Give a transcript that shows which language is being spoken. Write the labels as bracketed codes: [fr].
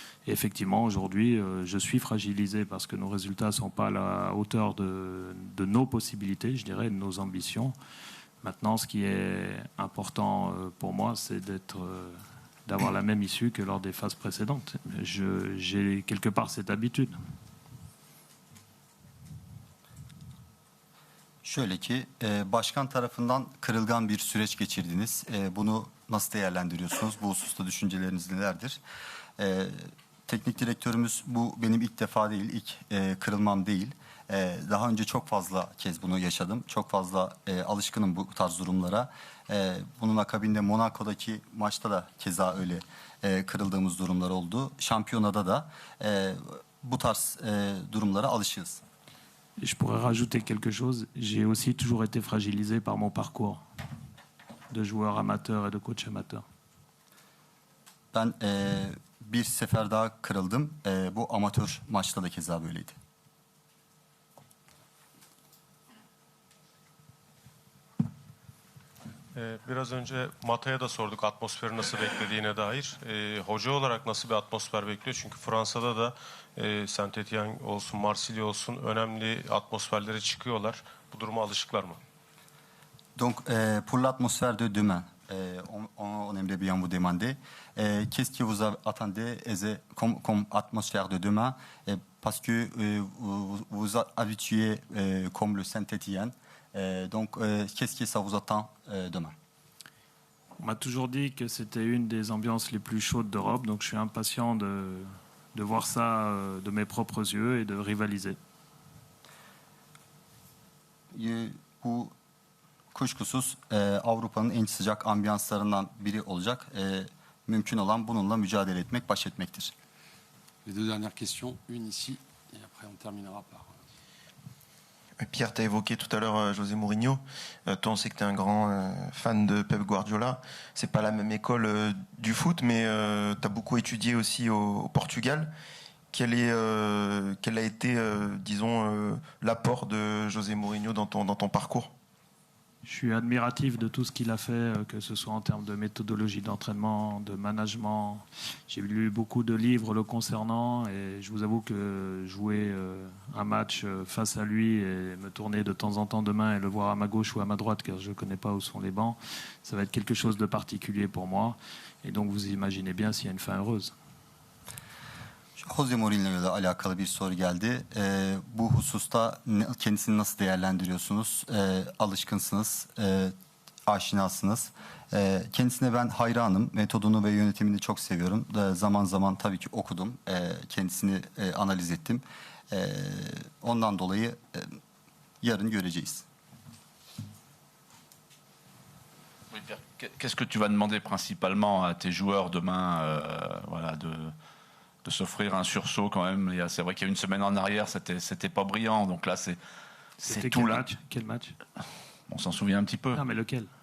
[fr] Et effectivement, aujourd'hui, je suis fragilisé parce que nos résultats ne sont pas à la hauteur de nos possibilités, je dirais, de nos ambitions. Maintenant, ce qui est important pour moi, c'est d'avoir la même issue que lors des phases précédentes. J'ai quelque part cette habitude. [tr] Şöyle ki, başkan tarafından kırılgan bir süreç geçirdiniz. Bunu nasıl değerlendiriyorsunuz? Bu hususta düşünceleriniz nelerdir? teknik direktörümüz bu benim ilk defa değil, ilk kırılmam değil. Daha önce çok fazla kez bunu yaşadım. Çok fazla alışkınım bu tarz durumlara. Bunun akabinde Monaco'daki maçta da keza öyle kırıldığımız durumlar oldu. Şampiyonada da bu tarz durumlara alışığız. [fr] Et je pourrais rajouter quelque chose. J'ai aussi toujours été fragilisé par mon parcours de joueur amateur et de coach amateur. [tr] Ben bir sefer daha kırıldım. Bu amatör maçta da keza böyleydi. Biraz önce Mata'ya da sorduk atmosferi nasıl beklediğine dair. Hoca olarak nasıl bir atmosfer bekliyor? Çünkü Fransa'da da Saint-Étienne olsun, Marsilya olsun önemli atmosferlere çıkıyorlar. Bu duruma alışıklar mı? [fr] Donc, pour l'atmosphère de demain, on aimerait bien vous demander qu'est-ce que vous attendez comme atmosphère de demain, parce que vous vous habituez comme le Saint-Étienne. Donc, qu'est-ce que ça vous attend demain? On m'a toujours dit que c'était une des ambiances les plus chaudes d'Europe, donc je suis impatient de voir ça de mes propres yeux et de rivaliser. [tr] Bu kuşkusuz Avrupa'nın en sıcak ambiyanslarından biri olacak. Mümkün olan bununla mücadele etmek, baş etmektir. [fr] Les deux dernières questions, une ici, et après on terminera par... Pierre, tu as évoqué tout à l'heure José Mourinho. Toi, on sait que tu es un grand fan de Pep Guardiola. C'est pas la même école du foot, mais tu as beaucoup étudié aussi au Portugal. Quel a été, disons, l'apport de José Mourinho dans ton parcours? Je suis admiratif de tout ce qu'il a fait, que ce soit en termes de méthodologie d'entraînement, de management. J'ai lu beaucoup de livres le concernant et je vous avoue que jouer un match face à lui et me tourner de temps en temps de main et le voir à ma gauche ou à ma droite, car je ne connais pas où sont les bancs, ça va être quelque chose de particulier pour moi. Et donc vous imaginez bien s'il y a une fin heureuse. [tr] Jose Mourinho ile alakalı bir soru geldi. Bu hususta kendisini nasıl değerlendiriyorsunuz? Alışkınsınız, aşinasınız. Kendisine ben hayranım. Metodunu ve yönetimini çok seviyorum. Zaman zaman tabii ki okudum. Kendisini analiz ettim. Ondan dolayı yarın göreceğiz. [fr] Qu'est-ce que tu vas demander principalement à tes joueurs demain, voilà, de s'offrir un sursaut quand même? C'est vrai qu'il y a une semaine en arrière, c'était pas brillant. Donc là, c'est tout quel match? Quel match? On s'en souvient un petit peu. Ah, mais lequel?